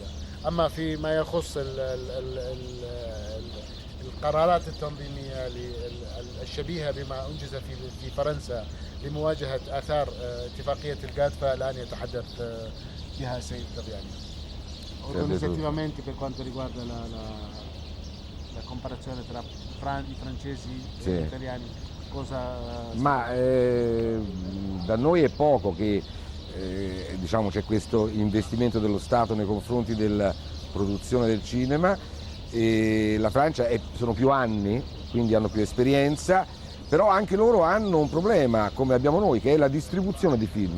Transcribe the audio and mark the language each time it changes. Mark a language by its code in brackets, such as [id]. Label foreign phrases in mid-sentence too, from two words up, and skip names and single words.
[ar] أما فيما يخص القرارات التنظيمية الشبيهة بما أنجز في فرنسا لمواجهة آثار اتفاقية الجاد، فالآن يتحدث بها السيد تابياني. [it] Organizzativamente per quanto riguarda la comparazione tra i francesi e Sì. gli italiani, cosa... Ma da noi è poco che diciamo, c'è questo investimento dello Stato nei confronti della produzione del cinema, e la Francia sono più anni, quindi hanno più esperienza, però anche loro hanno un problema come abbiamo noi, che è la distribuzione di film.